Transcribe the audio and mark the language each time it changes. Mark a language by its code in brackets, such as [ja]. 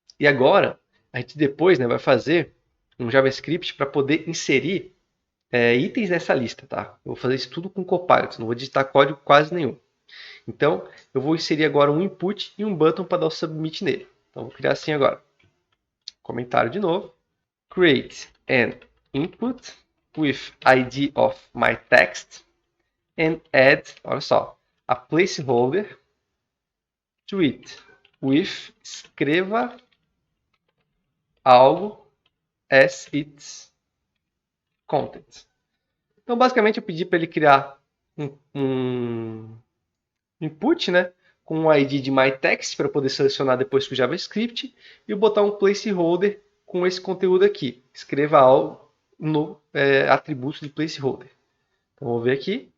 [pt] E agora, a gente depois, né, vai fazer um JavaScript para poder inserir itens nessa lista, tá? Eu vou fazer isso tudo com Copilot, não vou digitar código quase nenhum. Então, eu vou inserir agora um input e um button para dar o submit nele. Então, vou criar assim agora. Comentário de novo. [en] Create an input with ID of my text and add, [pt] olha só, [en] a placeholder to it with [pt] escreva algo [en] as its content. [pt] Então, basicamente, eu pedi para ele criar um input, né, com um ID de myText para poder selecionar depois com o JavaScript e botar um placeholder com esse conteúdo aqui. Escreva algo no atributo de placeholder. Então, vou ver aqui.